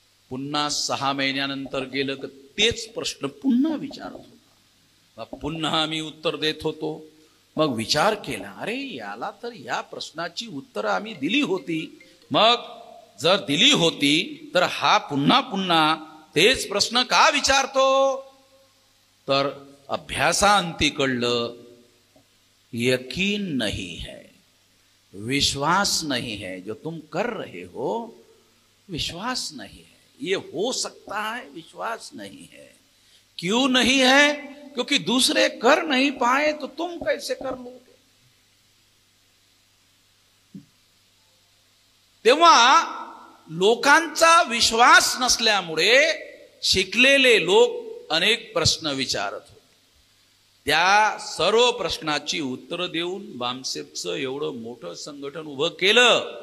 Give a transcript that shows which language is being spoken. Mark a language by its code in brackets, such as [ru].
[mr] पुन्हा 6 महिन्यानंतर गेलं की तेच प्रश्न पुन्हा विचारत होता. पुन्हा आम्ही उत्तर देत होतो. मग विचार केला, अरे याला तर या प्रश्नाची उत्तरं आम्ही दिली होती. मग जर दिली होती तर हा पुन्हा पुन्हा तेच प्रश्न का विचारतो? तर अभ्यासांती कळलं, [hi] यकीन नहीं है, विश्वास नहीं है. जो तुम कर रहे हो विश्वास नहीं है. ये हो सकता है, विश्वास नहीं है. क्यों नहीं है? क्योंकि दूसरे कर नहीं पाए तो तुम कैसे कर लोगे? [mr] तेव्हा लोकांचा विश्वास नसल्यामुळे शिकलेले लोक अनेक प्रश्न विचारत होते. त्या सर्व प्रश्नाची उत्तर देऊन बामसेफचं एवढं मोठं संघटन उभं केलं.